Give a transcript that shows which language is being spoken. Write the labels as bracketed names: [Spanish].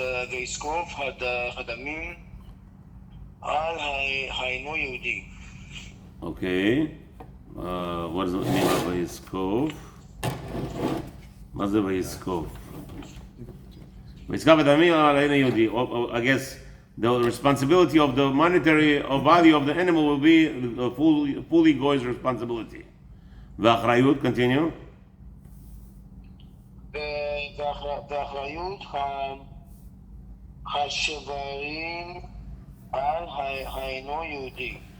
[Hebrew] ויזקוף הדמים על האינו יהודי. [English] Okay. What does it mean by v'yizkov? [Hebrew] מה זה v'yizkov? v'yizkov הדמים על האינו יהודי. [English] I guess the responsibility of the monetary value of the animal will be the fully goy's responsibility. V'achrayut, continue. [Hebrew] ואחריות השברים על האינו יהודי.